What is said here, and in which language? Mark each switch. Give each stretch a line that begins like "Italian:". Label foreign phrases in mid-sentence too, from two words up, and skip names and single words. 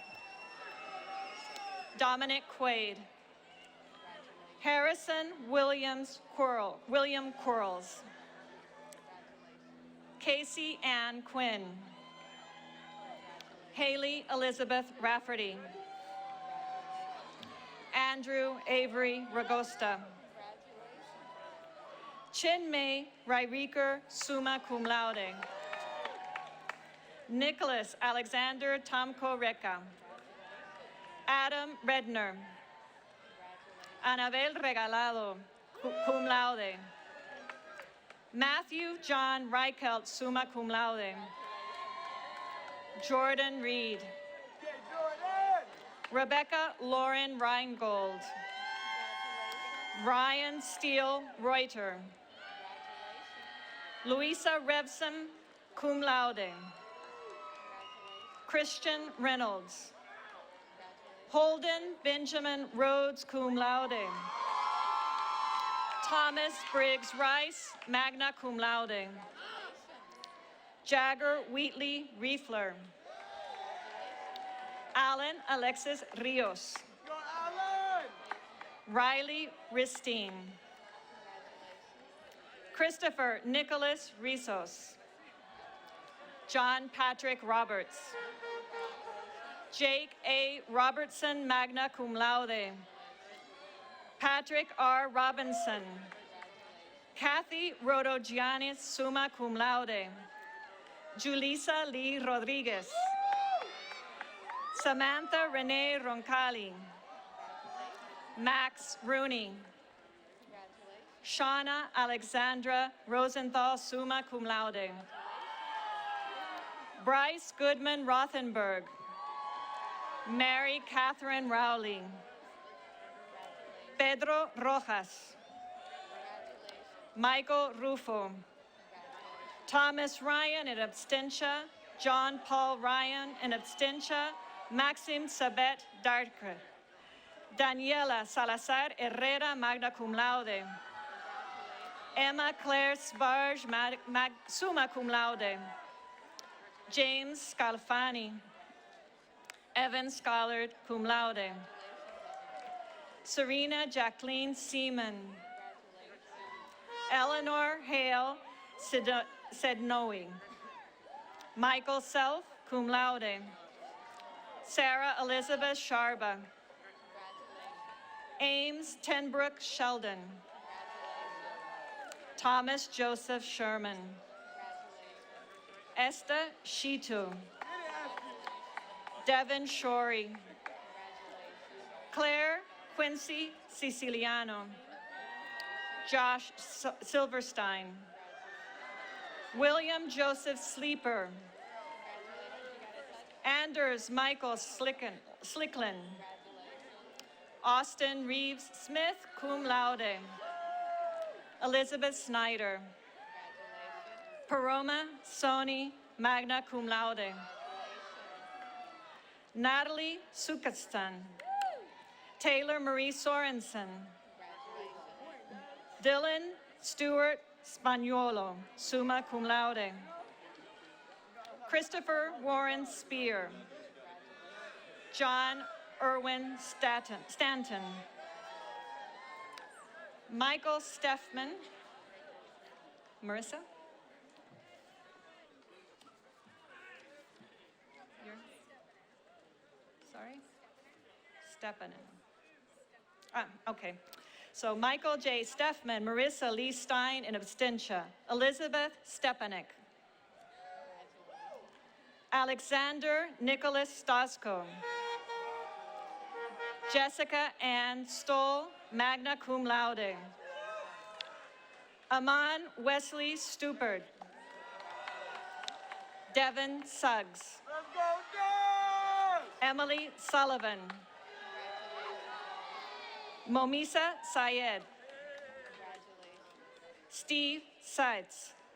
English: Dominic Quaid. Harrison William Quarles. Casey Ann Quinn. Haley Elizabeth Rafferty. Andrew Avery Ragosta. Chinmay Rairiker,
Latin: summa cum laude.
English: Nicholas Alexander Tomko Reka. Adam Redner. Anabel Regalado,
Latin: cum laude.
English: Matthew John Reichelt,
Latin: summa cum laude.
English: Jordan Reed. Rebecca Lauren Reingold. Ryan Steele Reuter. Louisa Revson,
Latin: cum laude.
English: Christian Reynolds. Holden Benjamin Rhodes,
Latin: cum laude.
English: Thomas Briggs Rice,
Latin: magna cum laude.
English: Jagger Wheatley Riefler. Alan Alexis Rios. Riley Ristine. Christopher Nicholas Rizos. John Patrick Roberts. Jake A. Robertson,
Latin: magna cum laude.
English: Patrick R. Robinson. Kathy Rodogianis,
Latin: summa cum laude.
English: Julissa Lee Rodriguez. Samantha Renee Roncalli. Max Rooney. Shauna Alexandra Rosenthal,
Latin: summa cum laude.
English: Bryce Goodman Rothenberg. Mary Catherine Rowley. Pedro Rojas. Michael Rufo. Thomas Ryan
Latin: in absentia.
English: John Paul Ryan
Latin: in absentia.
English: Maxim Sabet Darkre. Daniela Salazar Herrera,
Latin: magna cum laude.
English: Emma Claire Sbarge,
Latin: summa cum laude.
English: James Scalfani. Evan Schollard,
Latin: cum laude.
English: Serena Jacqueline Seaman. Eleanor Hale Sednoe. Michael Self,
Latin: cum laude.
English: Sarah Elizabeth Sharba. Ames Tenbrook Sheldon. Thomas Joseph Sherman. Esther Shitu. Devin Shorey. Claire Quincy Siciliano. Josh Silverstein. William Joseph Sleeper. Anders Michael Slickland. Austin Reeves Smith,
Latin: cum laude.
English: Elizabeth Snyder. Paroma Sony,
Latin: magna cum laude.
English: Natalie Sukastan. Taylor Marie Sorensen. Dylan Stewart Spagnuolo,
Latin: summa cum laude.
English: Christopher Warren Spear. John Irwin Stanton. Michael Steffman. Marissa? Sorry? Steppanen. Okay. So Michael J. Steffman, Marissa Lee Stein
Latin: in absentia.
English: Elizabeth Stepanek. Alexander Nicholas Stosko. Jessica Ann Stoll,
Latin: magna cum laude.
English: Aman Wesley Stupert. Devin Suggs. Emily Sullivan. Momisa Syed. Steve Seitz.